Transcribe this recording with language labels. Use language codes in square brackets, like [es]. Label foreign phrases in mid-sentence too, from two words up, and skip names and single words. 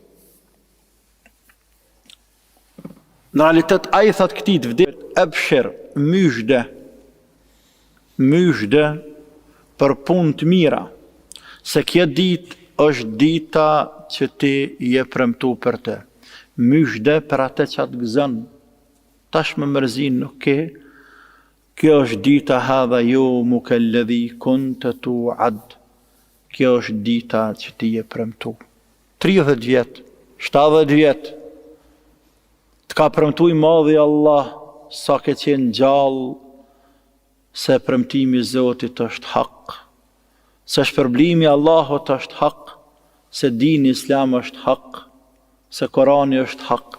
[sq] Në realitet, a i thot këti të vdekure, ebshir, myshde për punë të mira, se kjo ditë është dita që ti je premtu për te. Myshde për atë që atë gëzën. Tash më mërzin nuk ke. Kjo është dita [ar] هذا يومك الذي كنت توعد. [sq] Kjo është dita që ti je premtu. 30 vjet, 70 vjet. Të ka premtu i madhi Allah sa ke qenë gjallë se premtimi Zotit është hak. Se shpërblimi Allahut është hak, se dini Islam është hak, se Korani është hak.